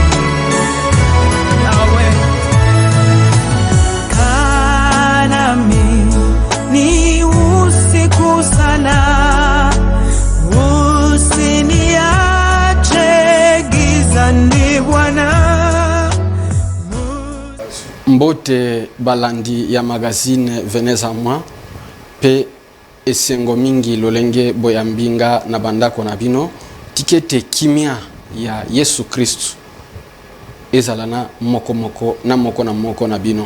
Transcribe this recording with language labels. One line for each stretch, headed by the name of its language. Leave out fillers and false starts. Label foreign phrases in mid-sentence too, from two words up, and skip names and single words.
Swahili: Yahweh, kaa nami ni usiku sana, usiniache gizani Bwana.
Lingala: Mbote balandi ya magazine Veneza mwa pe esengo mingi lolenge boyambinga na bandako na bino tikete kimia ya Yesu Kristu ezalana moko na moko na bino.